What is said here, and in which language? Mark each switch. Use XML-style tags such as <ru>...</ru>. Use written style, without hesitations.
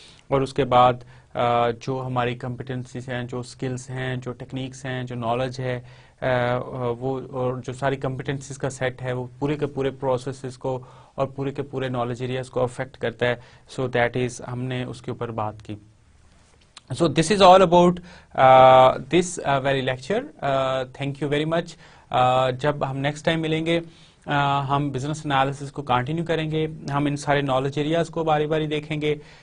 <ur>اور اس کے بعد جو ہماری کمپٹنسیز ہیں, جو اسکلس ہیں, جو ٹیکنیکس ہیں, جو نالج ہے, وہ اور جو ساری کمپٹنسیز کا سیٹ ہے وہ پورے کے پورے پروسیسز کو اور پورے کے پورے نالج ایریاز کو افیکٹ کرتا ہے.</ur> <en>so that is</en> <ur>ہم نے اس کے اوپر بات کی.</ur> <en>So this is all about this very lecture. Thank you very much.</en> <ur>جب ہم نیکسٹ ٹائم ملیں گے ہم بزنس انالیسس کو کنٹینیو کریں گے. ہم ان سارے نالج ایریاز کو باری باری دیکھیں گے.</ur>